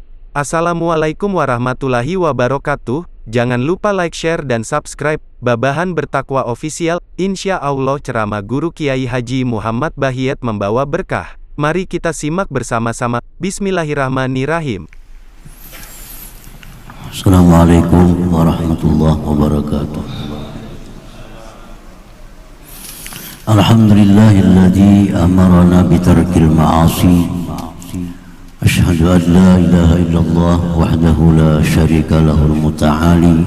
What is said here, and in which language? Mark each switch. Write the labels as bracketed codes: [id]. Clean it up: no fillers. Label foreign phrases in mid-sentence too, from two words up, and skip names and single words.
[ar] السلام عليكم ورحمة الله وبركاته. [id] Jangan lupa like, share, dan subscribe Babahan Bertakwa Official. Insya Allah ceramah Guru Kiai Haji Muhammad Bahiyat membawa berkah. Mari kita simak bersama-sama. [ar] بسم الله الرحمن الرحيم. السلام عليكم ورحمة الله وبركاته. الحمد لله الذي أمرنا بترك المعاصي. أشهد أن لا إله إلا الله وحده لا شريك له المتعالي.